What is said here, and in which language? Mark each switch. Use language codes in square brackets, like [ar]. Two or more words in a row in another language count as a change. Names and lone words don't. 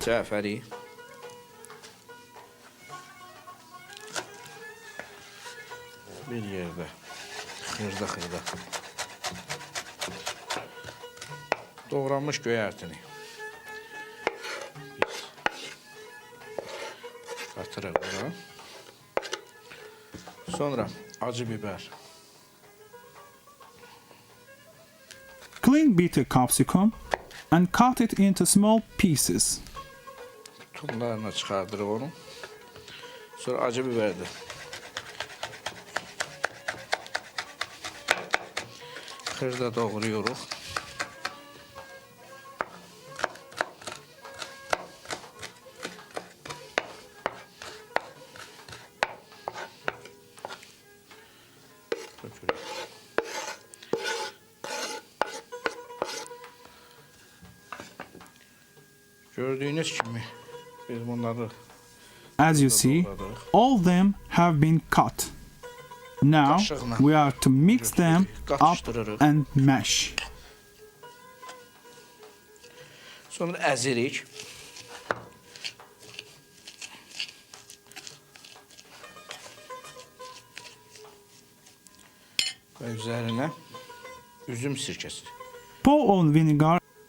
[az] cəfəri, bir yerdə xırda doğranmış göyərtini biz qatırıq bura. Sonra acı biber, [en] Clean bitter capsicum and cut it into small pieces. [az] tumlarına çıxardırıq onu. Sonra acı biber də xırda doğrayırıq. Tökürük. Gördüyünüz kimi biz bunları [en] As you see, all of them have been cut. Now we are to mix them up and mash. [az] sonra əzirik. və üzərinə üzüm sirkəsi. [en] Pour on vinegar